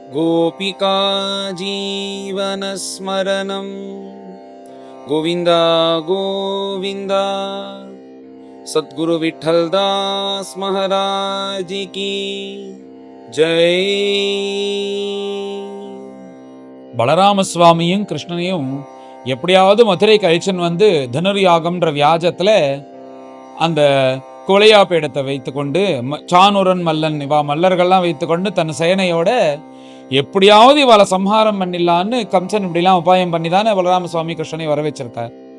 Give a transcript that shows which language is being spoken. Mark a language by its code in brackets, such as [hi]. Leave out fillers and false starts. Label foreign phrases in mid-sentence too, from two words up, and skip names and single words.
[sa] गोपिका जीवनस्मरणं गोविन्द गोविन्द। [hi] सद्गुरु विठ्ठलदास महाराज की जय। [ta] பலராம சுவாமியும் கிருஷ்ணனையும் எப்படியாவது மதுரைக்கு அழிச்சன் வந்து தனுர்யாகம்ன்ற வியாஜத்துல அந்த குலையா பீடத்தை வைத்துக்கொண்டு சானூரன் மல்லன் இவா மல்லர்கள்லாம் வைத்துக்கொண்டு தன் சேனையோட எப்படியாவது இவாளை சம்ஹாரம் பண்ணிடலான்னு கம்சன் இப்படிலாம் உபாயம் பண்ணி தானே பலராம சுவாமி கிருஷ்ணனை வர வச்சிருக்கார்.